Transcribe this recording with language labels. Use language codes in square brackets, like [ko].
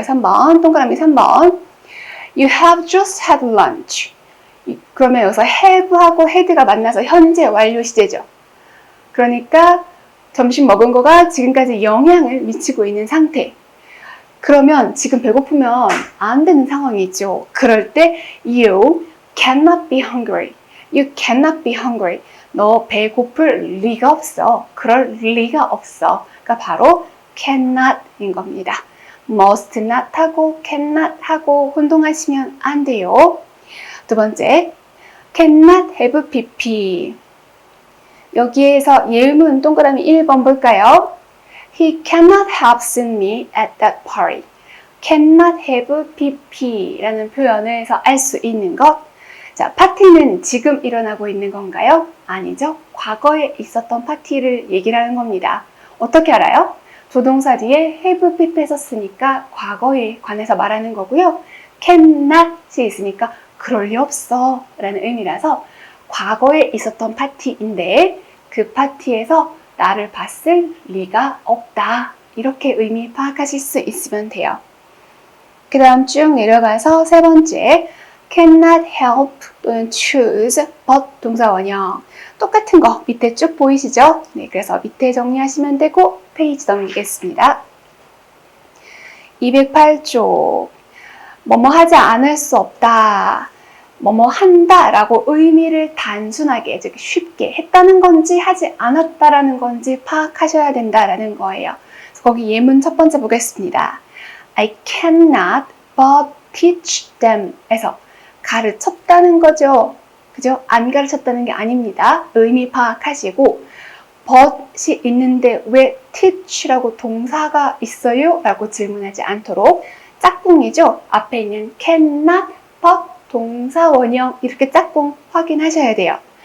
[ko] 3번, 동그라미 3번. [en] You have just had lunch. [ko] 그러면 여기서 have하고 had가 만나서 현재 완료 시제죠. 그러니까 점심 먹은 거가 지금까지 영향을 미치고 있는 상태. 그러면 지금 배고프면 안 되는 상황이 있죠. 그럴 때 [en] you cannot be hungry. You cannot be hungry. [ko] 너 배고플 리가 없어. 그럴 리가 없어. 그러니까 바로 cannot인 겁니다. must not 하고 cannot 하고 혼동하시면 안 돼요. 두 번째, cannot have pp. 여기에서 예문 동그라미 1번 볼까요? [en] He cannot have seen me at that party. [ko] cannot have pp라는 표현에서 알 수 있는 것. 자, 파티는 지금 일어나고 있는 건가요? 아니죠. 과거에 있었던 파티를 얘기를 하는 겁니다. 어떻게 알아요? 조동사 뒤에 have pp를 썼으니까 과거에 관해서 말하는 거고요. cannot이 있으니까 그럴 리 없어 라는 의미라서 과거에 있었던 파티인데 그 파티에서 나를 봤을 리가 없다, 이렇게 의미 파악하실 수 있으면 돼요. 그 다음 쭉 내려가서 세 번째, cannot help 또는 choose but 동사 원형. 똑같은 거 밑에 쭉 보이시죠? 네, 그래서 밑에 정리하시면 되고 페이지 넘기겠습니다. 208쪽 뭐뭐 하지 않을 수 없다, 뭐뭐 한다 라고 의미를 단순하게, 즉 쉽게 했다는 건지 하지 않았다라는 건지 파악하셔야 된다라는 거예요. 그래서 거기 예문 첫 번째 보겠습니다. [en] I cannot but teach them [ko] 에서 가르쳤다는 거죠. 그죠? 안 가르쳤다는 게 아닙니다. 의미 파악하시고 but이 있는데 왜 teach라고 동사가 있어요? 라고 질문하지 않도록 짝꿍이죠. 앞에 있는 cannot but 동사 원형 이렇게 짝꿍 확인하셔야 돼요.